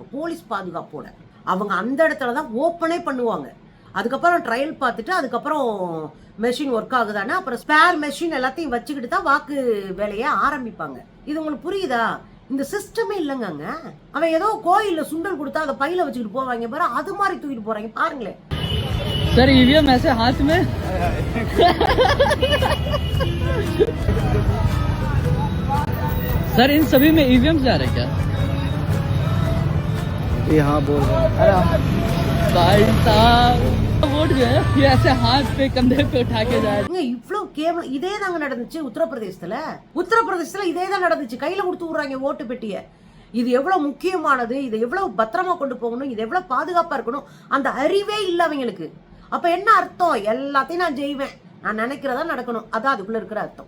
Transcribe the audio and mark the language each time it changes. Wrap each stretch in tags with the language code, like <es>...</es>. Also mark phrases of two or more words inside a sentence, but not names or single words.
<ta>போலீஸ் பாதுகாப்போட அவங்க அந்த இடத்துலதான் ஓப்பனே பண்ணுவாங்க. அதுக்கப்புறம் ட்ரையல் பார்த்துட்டு அதுக்கப்புறம் மெஷின் ஒர்க் ஆகுதானே, அப்புறம் ஸ்பேர் மெஷின் எல்லாத்தையும் வச்சுக்கிட்டு தான் வாக்கு வேலையை ஆரம்பிப்பாங்க. இது உங்களுக்கு புரியுதா? இந்த சிஸ்டமே இல்லைங்க. அவன் ஏதோ கோயில்ல சுண்டல் கொடுத்தா அதை பையில வச்சுக்கிட்டு போவாங்க பாரு, அது மாதிரி தூக்கிட்டு போறாங்க பாருங்களேன்.</ta> <hi>सर ईवीएम ऐसे हाथ में सर इन सभी में ईवीएम जा रहे क्या? ये हाँ बोल रहे हैं। भाई साहब वोट जो है ये ऐसे हाथ पे कंधे पे उठा के जा रहे हैं.</hi> <ta>இவ்வளவு கேவலம் இதே தாங்க நடந்துச்சு உத்தரப்பிரதேசத்துல இதே தான் நடந்துச்சு. கையில கொடுத்து விடுறாங்க ஓட்டு பெட்டிய. இது எவ்வளவு முக்கியமானது, இது எவ்வளவு பத்திரமா கொண்டு போகணும், இது எவ்வளவு பாதுகாப்பா இருக்கணும், அந்த அறிவே இல்ல அவங்களுக்கு. அப்ப என்ன அர்த்தம்? எல்லாத்தையும் நான் செய்வேன், நான் நினைக்கிறதா நடக்கணும், அதான் அதுக்குள்ள இருக்கிற அர்த்தம்.</ta>